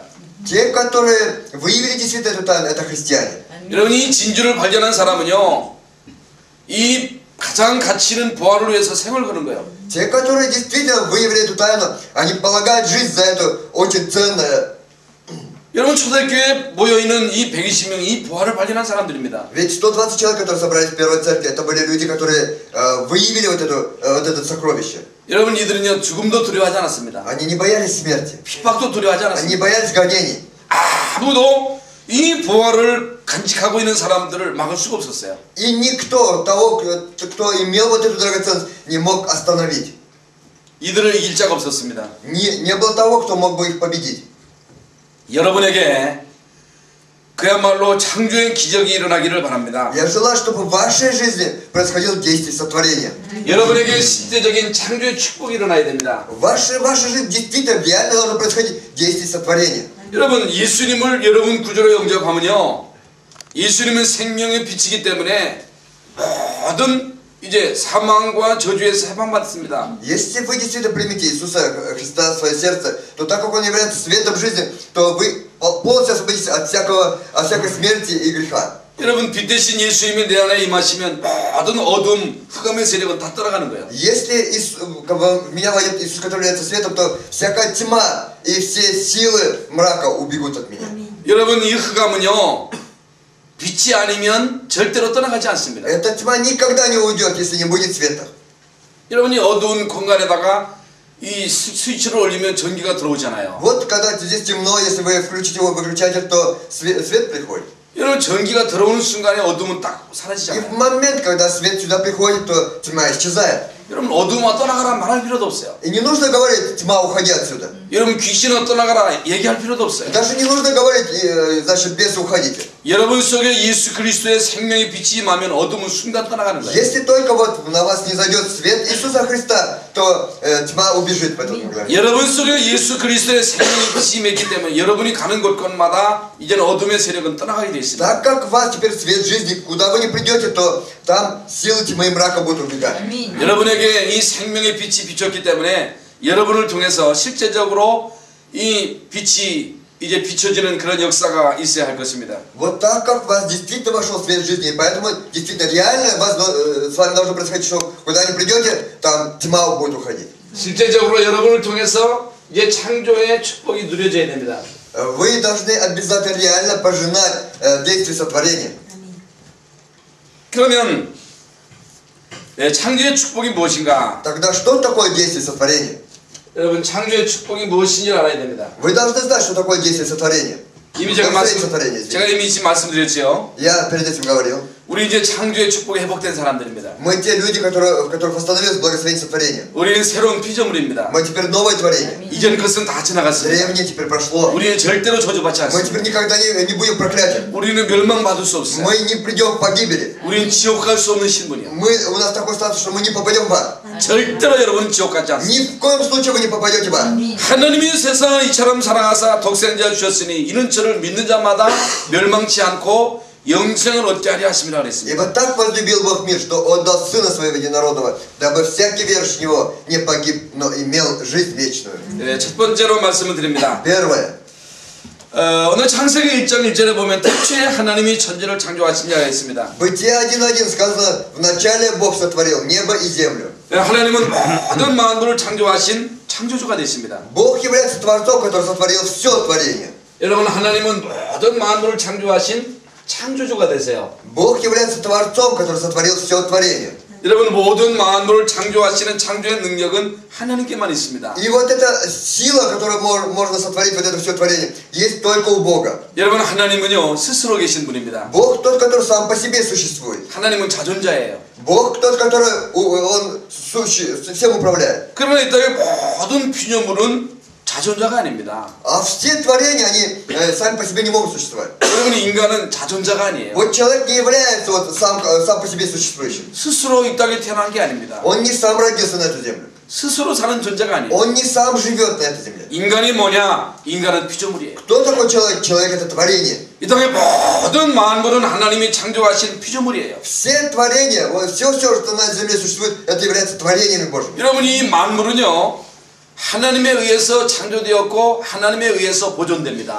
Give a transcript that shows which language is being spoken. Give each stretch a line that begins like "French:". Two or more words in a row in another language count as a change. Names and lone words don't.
Russian: Те, которые выявили действительно эту тайну, это христиане.
Korean: 여러분 이 진주를 발견한 사람은요 이 가장 가치 있는 보화를 위해서 생을 거는 거예요.
Russian: Те, которые действительно выявили эту тайну, они полагают жизнь за это очень ценное.
Korean: 여러분 초대교회에 모여있는 이 120명이 이 보화를 발견한 사람들입니다.
Russian: Ведь 120 человек, которые собрались в первой церкви, это были люди, которые выявили вот это сокровище.
Korean: 여러분 이들은요 죽음도 두려워하지 않았습니다.
Russian: Они не боялись смерти.
Korean: 핍박도 두려워하지
Russian: Они
Korean: 않았습니다.
Russian: не боялись гонений.
Korean: 아무도 이 보화를 간직하고 있는 사람들을 막을 수가 없었어요.
Russian: И никто того, кто имел вот эту драгоценность, не мог остановить.
Korean: 이들을 이길 자가 없었습니다.
Russian: Не было того, кто мог бы их победить.
Korean: 여러분에게 그야말로 창조의 기적이 일어나기를 바랍니다.
Russian: Я желаю, чтобы в вашей жизни происходило действие сотворения.
Korean: 여러분에게 실제적인 창조의 축복이 일어나야 됩니다.
Russian: В вашей жизни действительно реально должно происходить действие сотворения.
Korean: 여러분 예수님을 여러분 구주로 영접하면요 예수님은 생명의 빛이기 때문에 모든 이제 사망과 저주에서 해방받습니다.
Russian: Если вы действительно примете Иисуса Христа в свое сердце, то так как Он является светом жизни, то вы полностью освободитесь от всякой смерти и греха.
Korean: 여러분 빛 대신 예수님이 내 안에 임하시면 모든 어둠, 흑암의 세력은 다 떠나가는 거예요.
Russian: Если в меня войдет Иисус, который является светом, то всякая тьма и все силы мрака убегут от меня.
Korean: 여러분 이 흑암은요 빛이 아니면 절대로 떠나가지 않습니다.
Russian: Эта тьма никогда не уйдет, если не будет света.
Korean: 여러분이 어두운 공간에다가 이 스위치를 올리면 전기가 들어오잖아요.
Russian: Вот когда здесь темно, если вы включите его выключатель, то свет приходит.
Korean: 여러분 전기가 들어오는 순간에 어둠은 딱
Russian: И в
Korean: 사라지잖아요.
Russian: момент, когда свет сюда приходит, то тьма исчезает.
Korean: 여러분 어둠아 떠나가라 말할 필요도 없어요.
Russian: И не нужно говорить, тьма, уходи отсюда.
Korean: 여러분 귀신아 떠나가라 얘기할 필요도 없어요.
Russian: Даже не нужно говорить, значит, бесы, уходите.
Korean: 여러분 속에 예수 그리스도의 생명의 빛이 임하면 어둠은 순간 떠나가는 거예요.
Russian: Если только вот на вас не зайдет свет Иисуса Христа, то тьма убежит в этот момент.
Korean: 여러분 속에 예수 그리스도의 생명의 빛이 임했기 때문에 여러분이 가는 곳곳마다 이제는 어둠의 세력은 떠나가게 되어 있습니다.
Russian: Так как у вас теперь свет жизни, куда вы не придете, то там силы тьмы и мрака будут убегать.
Korean: 여러분에게 이 생명의 빛이 비쳤기 때문에 여러분을 통해서 실제적으로 이 빛이 이제 비춰지는 그런 역사가 있어야 할 것입니다.
Russian: Вот так как в вас действительно вошел свет жизни, и поэтому действительно реально с вами должно происходить, что куда не придете, там тьма будет уходить.
Korean: 실제적으로 여러분을 통해서 이제 창조의 축복이 누려져야 됩니다.
Russian: Вы должны обязательно реально пожинать действие сотворения.
Korean: 그러면 창조의 축복이 무엇인가?
Russian: Тогда что такое действие сотворения?
Korean: 여러분 창조의 축복이 무엇인지 알아야 됩니다.
Russian: Вы должны знать, что такое действие сотворения.
Korean: 이미 제가 이미 지금 말씀드렸죠.
Russian: Я перед этим говорил.
Korean: 우리 이제 창조의 축복이 회복된 사람들입니다.
Russian: Мы те люди, в которых восстановилось благословение сотворения.
Korean: 우리는 새로운 피조물입니다.
Russian: Мы теперь новое творение.
Korean: 이전 것은 다 지나갔습니다.
Russian: Древнее теперь прошло.
Korean: 우리는 절대로 저주받지
Russian: Мы
Korean: 않습니다.
Russian: теперь никогда не будем проклятием.
Korean: 우리는 멸망받을 수 없어요.
Russian: Мы не придем к погибели.
Korean: 우리는 지옥 갈 수 없는 신분이요.
Russian: У нас такой статус, что мы не попадем в ад.
Korean: 절대로 여러분 지옥 가지 않습니다.
Russian: Ни в коем случае вы не попадете в ад.
Korean: 하나님이 세상을 이처럼 사랑하사 독생자 주셨으니 이는 저를 믿는 자마다 멸망치 않고 영생을 얻게 하려 하심이라 그랬습니다.
Russian: Ибо так возлюбил Бог мир, что отдал Сына Своего Единородного, дабы всякий верующий в Него не погиб, но имел жизнь вечную.
Korean: 네, 첫 번째로 말씀을 드립니다.
Russian: Первое.
Korean: 오늘 창세기 1장 1절에 보면 태초에 하나님이 천지를 창조하신 자가 있습니다.
Russian: Бытие 1.1 сказано, вначале Бог сотворил небо и землю.
Korean: 네, 하나님은 모든 만물을 창조하신 창조주가 되십니다.
Russian: Бог является Творцом, который сотворил все творение.
Korean: 여러분, 하나님은 모든 만물을 창조하신 창조주가 되세요.
Russian: Бог является Творцом, который сотворил все творение.
Korean: 여러분, 모든 만물을 창조하시는 창조의 능력은 하나님께만 있습니다.
Russian: И вот эта сила, которую можно сотворить, вот это все творение, есть только у Бога.
Korean: 여러분, 하나님은요 스스로 계신 분입니다.
Russian: Бог тот, который сам по себе существует.
Korean: 하나님은 자존자예요.
Russian: Бог тот, который он всем управляет.
Korean: 그러나 이 땅의 모든 피조물은 자존자가 아닙니다.
Russian: А все творения, они сами по себе не могут существовать.
Korean: 여러분, 인간은 자존자가 아니에요.
Russian: Вот человек не является вот сам по себе существующим.
Korean: 스스로 이 땅에 태어난 게 아닙니다.
Russian: Он не сам родился на эту землю.
Korean: 스스로 사는 존재가 아니에요.
Russian: Он не сам живет на этой земле.
Korean: 인간이 뭐냐? 인간은 피조물이에요.
Russian: Кто такой человек? Человек это творение.
Korean: 이 땅의 모든 만물은 하나님이 창조하신 피조물이에요.
Russian: Все творения, вот все, что на земле существует, это является творениями Божьими.
Korean: 여러분, 이 만물은요 하나님에 의해서 창조되었고 하나님에 의해서 보존됩니다.